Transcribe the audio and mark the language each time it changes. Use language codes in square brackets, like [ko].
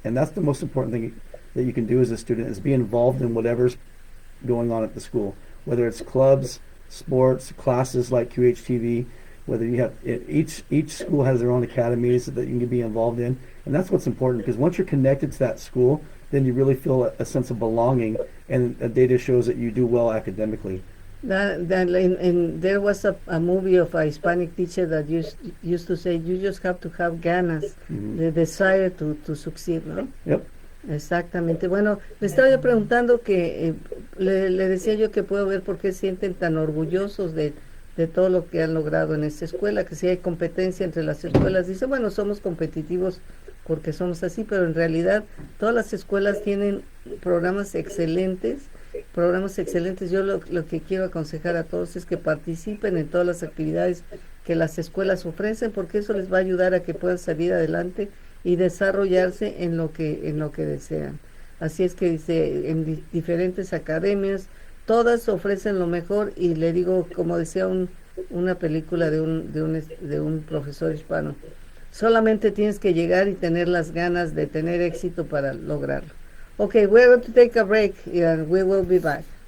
[en] And that's the most important thing that you can do as a student, is be involved in whatever's going on at the school, whether it's clubs, sports, classes like QHTV, whether you have each school has their own academies that you can be involved in, and that's what's important, because once you're connected to that school, then you really feel a sense of belonging, and data shows that you do well academically. There was a movie of a Hispanic teacher that used to say, you just have to have ganas, the desire to succeed, ¿no? Yep. [es] Exactamente. Bueno, le estaba yo preguntando que le decía yo que puedo ver por qué sienten tan orgullosos de todo lo que han logrado en esta escuela, que si hay competencia entre las escuelas. Dice, bueno, somos competitivos porque somos así, pero en realidad todas las escuelas tienen programas excelentes. Yo lo que quiero aconsejar a todos es que participen en todas las actividades que las escuelas ofrecen, porque eso les va a ayudar a que puedan salir adelante y desarrollarse en lo que desean. Así es que dice, en diferentes academias, todas ofrecen lo mejor, y le digo, como decía una película de un profesor hispano, solamente tienes que llegar y tener las ganas de tener éxito para lograrlo. [en] Okay, we're going to take a break and we will be back.